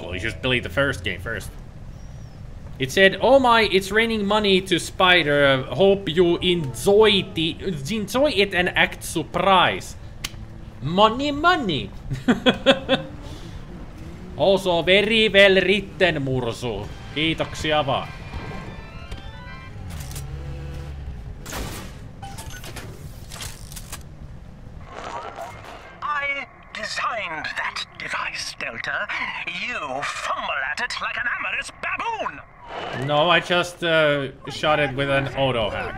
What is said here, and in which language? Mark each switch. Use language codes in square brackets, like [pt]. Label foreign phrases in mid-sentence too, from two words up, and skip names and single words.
[en] You should play the first game first. It said, "Oh my, it's raining money to Spider. Hope you enjoy it and act surprised." Money, money. Also very well written, Mursu. [fi] Kiitoksia vaan. [en] I designed that device, Delta. You fumble at it like an amorous baboon! No, I just shot it with an auto hack.